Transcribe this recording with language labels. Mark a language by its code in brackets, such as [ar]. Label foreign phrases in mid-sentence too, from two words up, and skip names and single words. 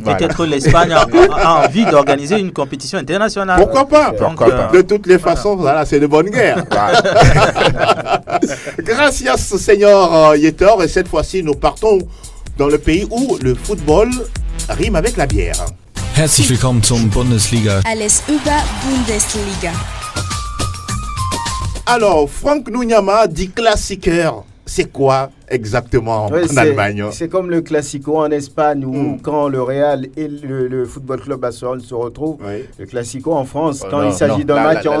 [fr] Peut-être l'Espagne a envie d'organiser une compétition internationale. Pourquoi pas? De toutes les façons, voilà, c'est de bonne guerre. Gracias, Seigneur Yetor. Et cette fois-ci, nous partons dans le pays où le football rime avec la bière. [de] Herzlich willkommen zum Bundesliga. Alles über Bundesliga. [fr] Alors, Franck Nunyama dit classiqueur. C'est quoi exactement Oui, en Allemagne. C'est comme le Classico en Espagne où quand le Real et le Football Club Barcelone se retrouvent. Le Classico en France, quand il s'agit d'un match entre...